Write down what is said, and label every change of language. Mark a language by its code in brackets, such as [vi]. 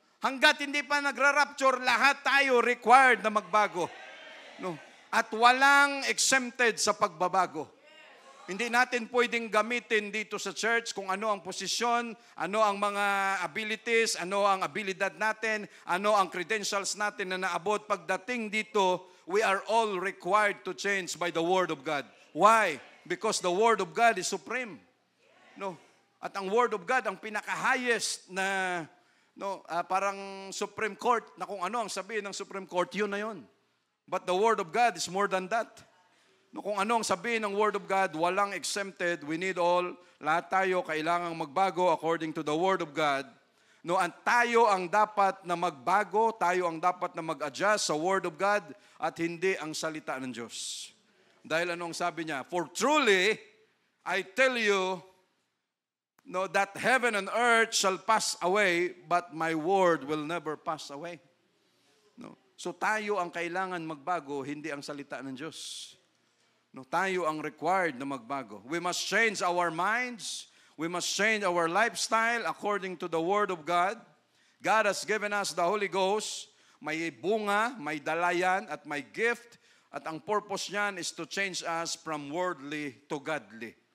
[tl] Hanggat hindi pa nagra-rapture, lahat tayo required na magbago. No. At walang exempted sa pagbabago. Hindi natin pwedeng gamitin dito sa church kung ano ang posisyon, ano ang mga abilities, ano ang abilidad natin, ano ang credentials natin na naabot. Pagdating dito, [en] we are all required to change by the Word of God. Why? Because the Word of God is supreme. No? [tl] At ang Word of God, ang pinaka-highest na parang Supreme Court, na kung ano ang sabihin ng Supreme Court, yun na yun. [en] But the Word of God is more than that. [tl] No, kung ano ang sabihin ng Word of God, walang exempted, [en] we need all, [tl] lahat tayo kailangang magbago according to the Word of God. No, at tayo ang dapat na magbago, tayo ang dapat na mag-adjust sa Word of God at hindi ang salita ng Diyos. Dahil anong sabi niya? [en] For truly, I tell you, no, that heaven and earth shall pass away, but my word will never pass away. No. [tl] So tayo ang kailangan magbago, hindi ang salita ng Diyos. No, tayo ang required na magbago. [en] We must change our minds. We must change our lifestyle according to the Word of God. God has given us the Holy Ghost. [tl] May bunga, may dalayan, at may [en] gift. [tl] At ang purpose niyan [en] is to change us from worldly to godly.